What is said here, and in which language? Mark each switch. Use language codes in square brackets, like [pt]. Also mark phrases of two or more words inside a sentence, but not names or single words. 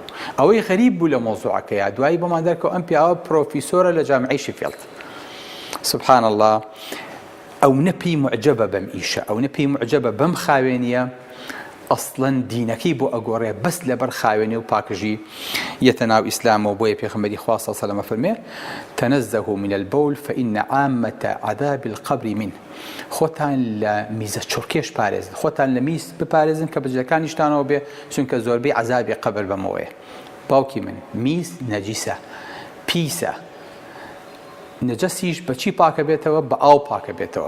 [ckb] ئەوەی غەریب بوو لە مۆزوعەکەیە، دوایی بۆمان دەرکەوە ئەم پیاوە پرۆفیسۆرە لە جامعەی شیفیلد. [ar] سبحان الله. [ckb] ئەو نەپی معجبە بەم ئیشە، ئەو نەپی معجبە بەم خاوێنیە ئەسڵەن دینەکەی بۆ ئەگۆڕێ بەس لەبەر خاوێنی و پاکژی یەتە ناو ئیسلامەوە. بۆیە پێغەمبەری خوا [ar] صلی الله علیه و سلم [ckb] فەرمێ [ar] تەنەزەهوا من البول فإن عامة عذاب القبر منه. [ckb] خۆتان لە میزە چۆرکێش پارێزن، خۆتان لە میز بپارێزن کە بەجلەکانیشتانەوە بێ، چونکە زۆربەی عەزابی قەبر بەمەوەیە. باوکی من، میز نەجیسە، پیسە، نەجەسیش بەچی پاکە بێتەوە؟ بە ئاو پاکە بێتەوە.